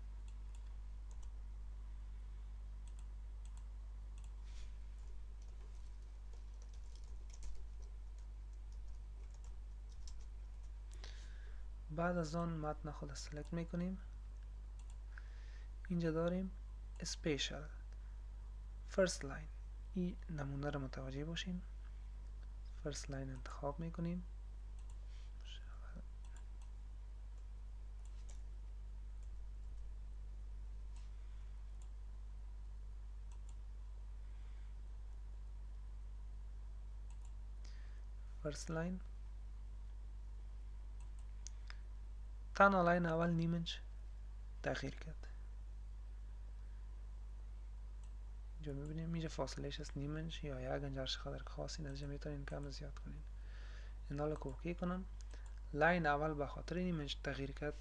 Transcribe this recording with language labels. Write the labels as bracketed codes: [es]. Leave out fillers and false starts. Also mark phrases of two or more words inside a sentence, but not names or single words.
[fa] بعد از آن متن خود سلکت میکنیم. اینجا داریم [en] special first line. [fa] این نمونه را متوجه باشین. [en] first line [fa] انتخاب میکنیم. [en] first line [fa] تنها لاین اول نیم انچ تغییر کرد. اینجا میبینیم اینجا فاصلهش از نیم انچ یا یک انچ هر چقدر که خواستین از اینجا میتونین کم زیاد کنین. این حالا که اوکی کنم لاین اول به خاطر نیم انچ تغییر کرد.